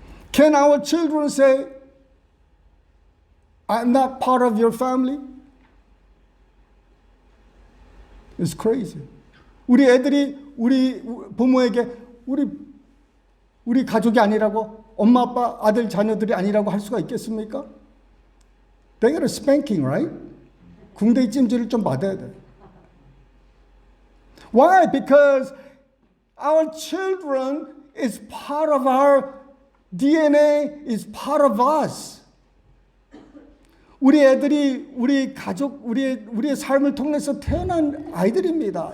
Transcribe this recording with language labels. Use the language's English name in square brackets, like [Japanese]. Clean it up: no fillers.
[English] Can our children say, I'm not part of your family? It's crazy. [Korean] 우리 애들이 우리 부모에게 우리 가족이 아니라고 엄마 아빠 아들 자녀들이 아니라고 할 수가 있겠습니까? [English] They get a spanking, right? [Korean] 궁뎅이 찜질을 좀 받아야 돼. [English] Why? Because Our children is part of our DNA, is part of us. [Korean] 우리 애들이 우리 가족, 우리의 삶을 통해서 태어난 아이들입니다.